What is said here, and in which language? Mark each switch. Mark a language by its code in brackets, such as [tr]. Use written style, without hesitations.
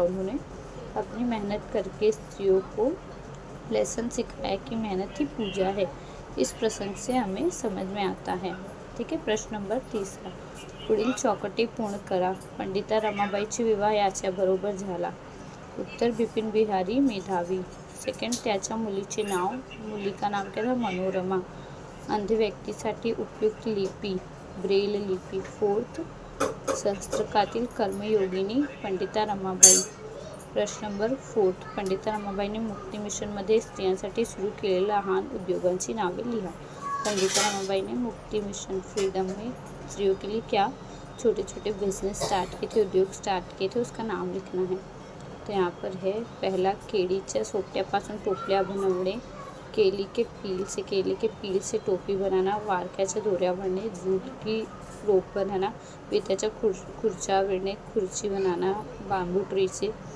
[hi] उन्होंने अपनी मेहनत करके स्त्रियों को लेसन सिखाया कि मेहनत ही पूजा है। इस प्रसंग से हमें समझ में आता है। ठीक है। [mr] प्रश्न नंबर तीसरा, पुढील चौकटी पूर्ण करा। पंडिता रमाबाईचा विवाह याच्याबरोबर झाला? उत्तर, बिपिन बिहारी मेधावी। सेकंड, त्याच्या मुलीचे नाव, [hi] मुलीका नाम क्या था? [mr] मनोरमा। अंध व्यक्तीसाठी उपयुक्त लिपी, ब्रेल लिपी। फोर्थ, सहस्त्रकातील कर्मयोगिनी पंडिता रमाबाई। प्रश्न नंबर फोर्थ, पंडिता रमाबाईने मुक्ती मिशनमध्ये स्त्रियांसाठी सुरू केलेल्या लहान उद्योगांची नावे लिहा। [hi] पंडिता रमाबाई ने मुक्ति मिशन फ्रीडम में स्त्रियों के लिए क्या छोटे छोटे बिजनेस स्टार्ट किए थे, उद्योग स्टार्ट किए थे, उसका नाम लिखना है। तो यहाँ पर है पहला, [mr] केळीच्या सोपट्यापासून टोपल्या बनवणे। [hi] केले के पील से टोपी बनाना। [mr] वारक्याच्या दोऱ्या बनने। [hi] जूट की रोप बनाना। [mr] पित्याच्या खुर्च्या विणणे, [hi] खुर्ची बनाना बांबू ट्री से।